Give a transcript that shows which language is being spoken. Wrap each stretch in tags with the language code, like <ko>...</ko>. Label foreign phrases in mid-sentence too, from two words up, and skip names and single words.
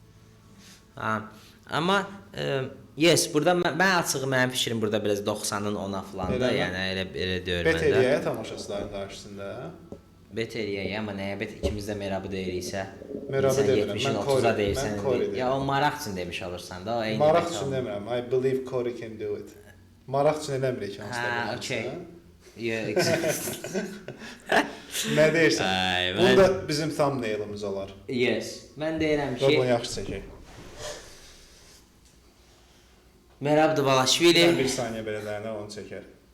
<az>Amma burada mən açığı mənim fikrim burada biraz 90-ın 10-a falan da, yəni elə deyir məndə. Bet eləyək tamaşaçıların qarşısında. Bet eləyək, amma nəyə bet ikimiz də Merab'ı deyiriksə, Merab'ı demirəm, mən 30-a deyirsən. Corey. Ya o maraq üçün demiş olursan da, o eyni. Maraq üçün demirəm.</az> <en>I believe Corey can do it.</en> <az>Maraq üçün eləmirik hansısa. Hə, okey. Nə deyirsən? Bunda bizim thumbnailimiz olar. Yes. Mən deyirəm ki, bunu yaxşı çəkək. Merab Dvalishvili Bir saniyə belə dayanaq, onu çəkər.</az>